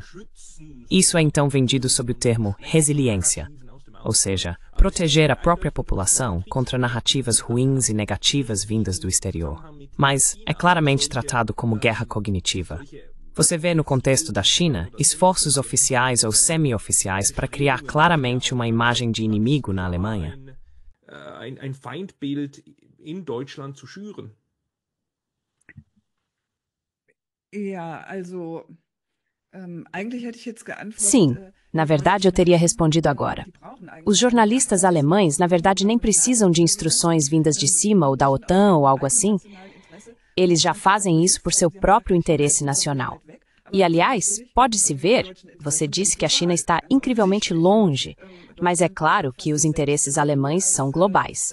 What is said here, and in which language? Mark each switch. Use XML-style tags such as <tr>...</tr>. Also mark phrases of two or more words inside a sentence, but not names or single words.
<pt>Isso é então vendido sob o termo resiliência, ou seja, proteger a própria população contra narrativas ruins e negativas vindas do exterior. Mas é claramente tratado como guerra cognitiva. Você vê no contexto da China esforços oficiais ou semi-oficiais para criar claramente uma imagem de inimigo na Alemanha.</pt> <de>Ein Feindbild in Deutschland zu schüren. Ja, also, eigentlich hätte ich jetzt geantwortet.</de> <pt>Sim, na verdade eu teria respondido agora. Os jornalistas alemães, na verdade, nem precisam de instruções vindas de cima ou da OTAN ou algo assim. Eles já fazem isso por seu próprio interesse nacional. E, aliás, pode-se ver, você disse que a China está incrivelmente longe, mas é claro que os interesses alemães são globais.</pt>